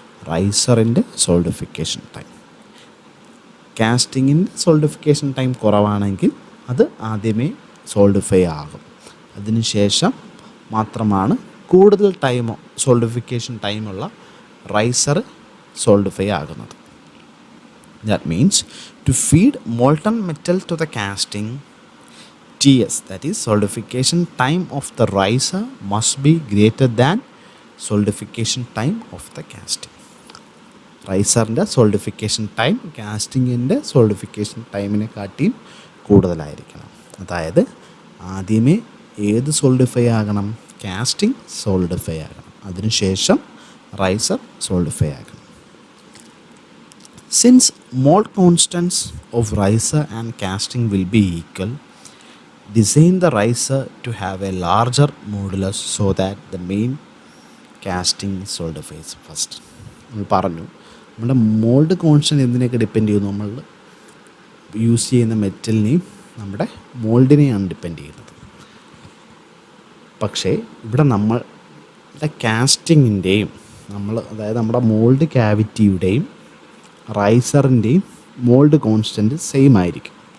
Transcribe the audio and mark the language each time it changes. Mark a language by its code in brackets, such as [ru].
[ml] റൈസറിൻ്റെ solidification time. കാസ്റ്റിങ്ങിൻ്റെ solidification time കുറവാണെങ്കിൽ അത് ആദ്യമേ സോൾഡിഫൈ ആകും. അതിനുശേഷം മാത്രമാണ് കൂടുതൽ ടൈമോ സോൾഡിഫിക്കേഷൻ ടൈമുള്ള റൈസർ സോൾഡിഫൈ ആകുന്നത്. [en] That means to feed molten metal to the casting, TS, that is solidification time of the riser, must be greater than solidification time of the casting. [ml] റൈസറിൻ്റെ solidification time കാസ്റ്റിങ്ങിൻ്റെ solidification ടൈമിനെക്കാട്ടിയും കൂടുതലായിരിക്കണം. അതായത് ആദ്യമേ ഏത് solidify ആകണം? Casting solidify ആകണം. അതിനുശേഷം riser solidify ആകണം. [en] Since mold constants of riser and casting will be equal, design the riser to have a larger modulus so that the main casting solidifies first. [ml] നമ്മൾ പറഞ്ഞു നമ്മുടെ മോൾഡ് കോൺസ്റ്റൻറ്റ് എന്തിനൊക്കെ depend ചെയ്യുന്നു? നമ്മൾ use ചെയ്യുന്ന മെറ്റലിനെയും നമ്മുടെ മോൾഡിനെയാണ് depend ചെയ്യുന്നത്. പക്ഷേ ഇവിടെ നമ്മളുടെ കാസ്റ്റിങ്ങിൻ്റെയും അതായത് നമ്മുടെ മോൾഡ് ക്യാവിറ്റിയുടെയും റൈസറിൻ്റെയും മോൾഡ് കോൺസ്റ്റൻറ്റ് സെയിം ആയിരിക്കും.